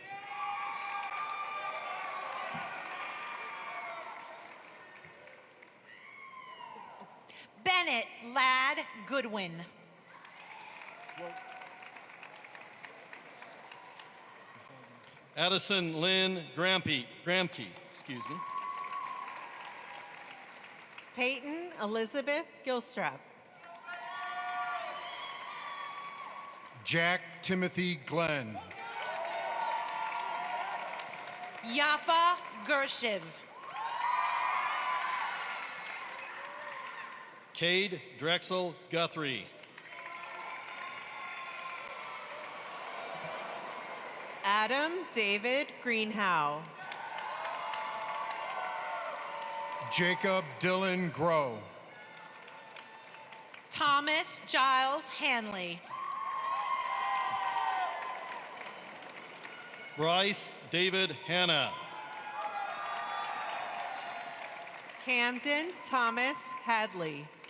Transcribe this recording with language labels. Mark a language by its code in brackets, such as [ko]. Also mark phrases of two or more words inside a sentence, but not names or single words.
[en] Bennett Ladd Goodwin. Addison Lynn Gramke, excuse me. Peyton Elizabeth Gilstrap. Jack Timothy Glenn. Yafa Gershiv. Cade Drexel Guthrie. Adam David Greenhow. Jacob Dylan Grow. Thomas Giles Hanley. Bryce David Hanna. Camden Thomas Hadley.